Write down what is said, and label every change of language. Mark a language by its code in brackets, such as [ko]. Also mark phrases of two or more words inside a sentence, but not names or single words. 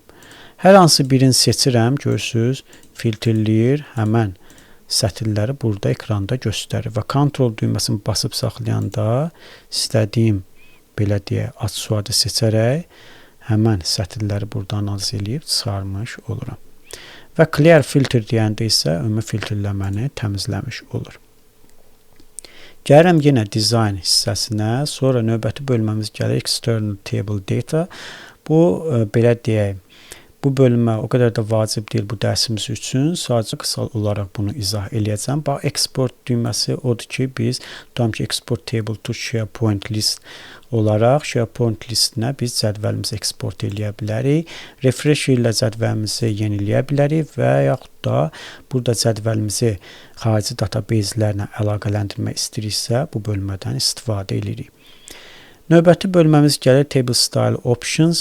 [az] Hər hansı birini seçirəm, görürsünüz, filtrləyir, həmən sətirləri burada ekranda göstərir. Və Ctrl düyməsini basıb saxlayanda istədiyim, belə deyək, ad soyadı seçərək həmən sətirləri burada analiz edib çıxarmış oluram. Və [en] clear filter [az] deyəndə isə ümumi filtrləməni təmizləmiş olur. Gəlirəm yenə dizayn hissəsinə, sonra növbəti bölməmiz gəlir [en] external table data. [az] Bu, belə deyək, bu bölmə o qədər də vacib deyil bu dərsimiz üçün. Sadəcə qısa olaraq bunu izah eləyəcəm. Bax, export düyməsi odur ki, biz tutam ki, [en] export table to SharePoint list [az] olaraq SharePoint listinə biz cədvəlimizi eksport eləyə bilərik. Refresh ilə cədvəlimizi yeniləyə bilərik və yaxud da burada cədvəlimizi xarici databazlərlə əlaqələndirmək istəyiriksə, bu bölmədən istifadə edirik. Növbəti bölməmiz gəlir [en] Table Style Options.